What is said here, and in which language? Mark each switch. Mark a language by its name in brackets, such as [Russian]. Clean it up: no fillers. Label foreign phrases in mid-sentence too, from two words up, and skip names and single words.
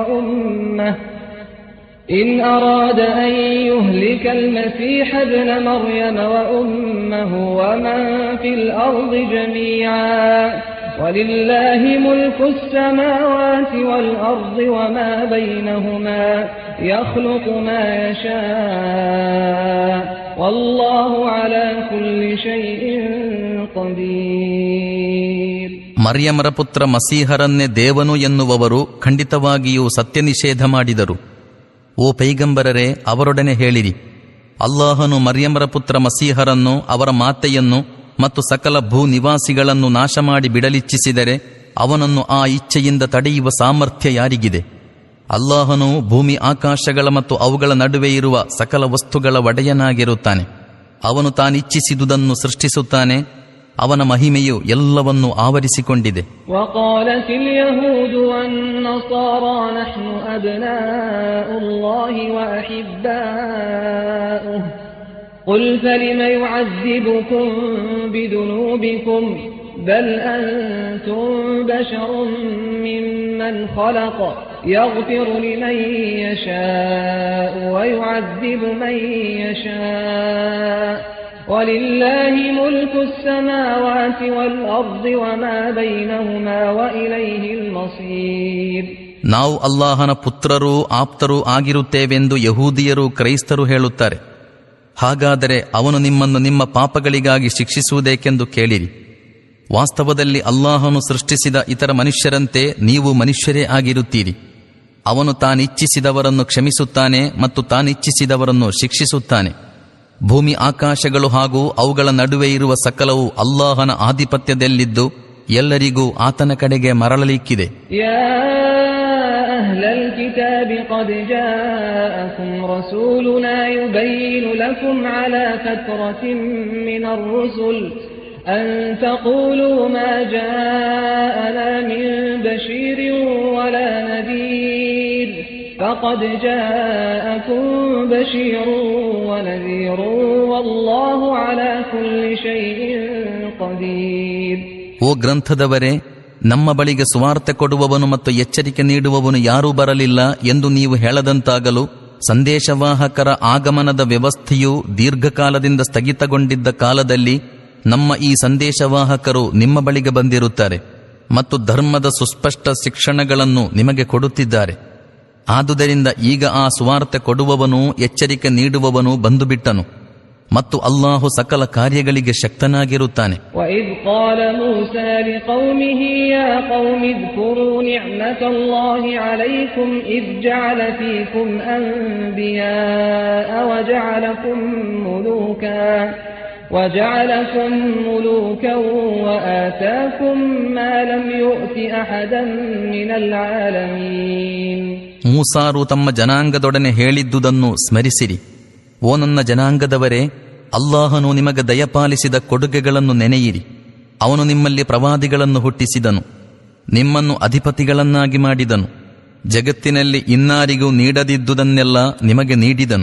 [Arabic] وأمه ومن في الأرض جميعا ولله ملك السماوات والأرض وما بينهما يخلق ما يشاء والله على كل شيء قدير. [Kannada] ಮರ್ಯಮರ ಪುತ್ರ ಮಸೀಹರನ್ನೇ ದೇವನು ಎನ್ನುವವರು ಖಂಡಿತವಾಗಿಯೂ ಸತ್ಯ ನಿಷೇಧ ಮಾಡಿದರು. ಓ ಪೈಗಂಬರರೇ, ಅವರೊಡನೆ ಹೇಳಿರಿ, ಅಲ್ಲಾಹನು ಮರ್ಯಮರ ಪುತ್ರ ಮಸೀಹರನ್ನು, ಅವರ ಮಾತೆಯನ್ನು ಮತ್ತು ಸಕಲ ಭೂ ನಿವಾಸಿಗಳನ್ನು ನಾಶ ಮಾಡಿ ಬಿಡಲಿಚ್ಛಿಸಿದರೆ ಅವನನ್ನು ಆ ಇಚ್ಛೆಯಿಂದ ತಡೆಯುವ ಸಾಮರ್ಥ್ಯ ಯಾರಿಗಿದೆ? ಅಲ್ಲಾಹನು ಭೂಮಿ ಆಕಾಶಗಳ ಮತ್ತು ಅವುಗಳ ನಡುವೆ ಇರುವ ಸಕಲ ವಸ್ತುಗಳ ಒಡೆಯನಾಗಿರುತ್ತಾನೆ. ಅವನು ತಾನಿಚ್ಛಿಸಿದುದನ್ನು ಸೃಷ್ಟಿಸುತ್ತಾನೆ. ಅವನ ಮಹಿಮೆಯು ಎಲ್ಲವನ್ನೂ ಆವರಿಸಿಕೊಂಡಿದೆ. [Arabic] وقالت اليهود والنصارى نحن أبناء الله وأحباؤه قل فلم يعذبكم بذنوبكم بل أنتم بشر ممن خلق يغفر لمن يشاء ويعذب من يشاء ولله ملك السماوات والأرض وما بينهما وإليه المصير. [Kannada] ನಾವು ಅಲ್ಲಾಹನ ಪುತ್ರರೂ ಆಪ್ತರೂ ಆಗಿರುತ್ತೇವೆಂದು ಯಹೂದಿಯರು ಕ್ರೈಸ್ತರು ಹೇಳುತ್ತಾರೆ. ಹಾಗಾದರೆ ಅವನು ನಿಮ್ಮನ್ನು ನಿಮ್ಮ ಪಾಪಗಳಿಗಾಗಿ ಶಿಕ್ಷಿಸುವುದೇಕೆಂದು ಕೇಳಿರಿ. ವಾಸ್ತವದಲ್ಲಿ ಅಲ್ಲಾಹನು ಸೃಷ್ಟಿಸಿದ ಇತರ ಮನುಷ್ಯರಂತೆ ನೀವು ಮನುಷ್ಯರೇ ಆಗಿರುತ್ತೀರಿ. ಅವನು ತಾನಿಚ್ಛಿಸಿದವರನ್ನು ಕ್ಷಮಿಸುತ್ತಾನೆ ಮತ್ತು ತಾನಿಚ್ಛಿಸಿದವರನ್ನು ಶಿಕ್ಷಿಸುತ್ತಾನೆ. ಭೂಮಿ ಆಕಾಶಗಳು ಹಾಗೂ ಅವುಗಳ ನಡುವೆ ಇರುವ ಸಕಲವು ಅಲ್ಲಾಹನ ಆಧಿಪತ್ಯದಲ್ಲಿದ್ದು ಎಲ್ಲರಿಗೂ ಆತನ ಕಡೆಗೆ ಮರಳಲಿಕ್ಕಿದೆ. [Arabic] أهل الكتاب قد جاءكم رسولنا يبين لكم على فترة من الرسل أن تقولوا ما جاءنا من بشير ولا نذير فقد جاءكم بشير ونذير والله على كل شيء قدير. [Kannada] ಓ ಗ್ರಂಥದವರೇ, ನಮ್ಮ ಬಳಿಗೆ ಸುವಾರ್ತೆ ಕೊಡುವವನು ಮತ್ತು ಎಚ್ಚರಿಕೆ ನೀಡುವವನು ಯಾರೂ ಬರಲಿಲ್ಲ ಎಂದು ನೀವು ಹೇಳದಂತಾಗಲು ಸಂದೇಶವಾಹಕರ ಆಗಮನದ ವ್ಯವಸ್ಥೆಯು ದೀರ್ಘಕಾಲದಿಂದ ಸ್ಥಗಿತಗೊಂಡಿದ್ದ ಕಾಲದಲ್ಲಿ ನಮ್ಮ ಈ ಸಂದೇಶವಾಹಕರು ನಿಮ್ಮ ಬಳಿಗೆ ಬಂದಿರುತ್ತಾರೆ ಮತ್ತು ಧರ್ಮದ ಸುಸ್ಪಷ್ಟ ಶಿಕ್ಷಣಗಳನ್ನು ನಿಮಗೆ ಕೊಡುತ್ತಿದ್ದಾರೆ. ಆದುದರಿಂದ ಈಗ ಆ ಸುವಾರ್ತೆ ಕೊಡುವವನು ಎಚ್ಚರಿಕೆ ನೀಡುವವನು ಬಂದು ಬಿಟ್ಟನು ಮತ್ತು ಅಲ್ಲಾಹು ಸಕಲ ಕಾರ್ಯಗಳಿಗೆ ಶಕ್ತನಾಗಿರುತ್ತಾನೆ. [Arabic] وَإِذْ قَالَ مُوسَى لِقَوْمِهِ يَا قَوْمِ اذْكُرُوا نِعْمَةَ اللَّهِ عَلَيْكُمْ إِذْ جَعَلَ فِيكُمْ أَنْبِيَاءَ وَجَعَلَكُمْ مُلُوكًا وَآتَاكُمْ مَا لَمْ يُؤْتِ أَحَدًا مِنَ الْعَالَمِينَ. [Kannada] ಮೂಸಾರು ತಮ್ಮ ಜನಾಂಗದೊಡನೆ ಹೇಳಿದ್ದುದನ್ನು ಸ್ಮರಿಸಿರಿ. ಓ ನನ್ನ ಜನಾಂಗದವರೇ, ಅಲ್ಲಾಹನು ನಿಮಗೆ ದಯಪಾಲಿಸಿದ ಕೊಡುಗೆಗಳನ್ನು ನೆನೆಯಿರಿ. ಅವನು ನಿಮ್ಮಲ್ಲಿ ಪ್ರವಾದಿಗಳನ್ನು ಹುಟ್ಟಿಸಿದನು, ನಿಮ್ಮನ್ನು ಅಧಿಪತಿಗಳನ್ನಾಗಿ ಮಾಡಿದನು, ಜಗತ್ತಿನಲ್ಲಿ ಇನ್ನಾರಿಗೂ ನೀಡದಿದ್ದುದನ್ನೆಲ್ಲ ನಿಮಗೆ ನೀಡಿದನು.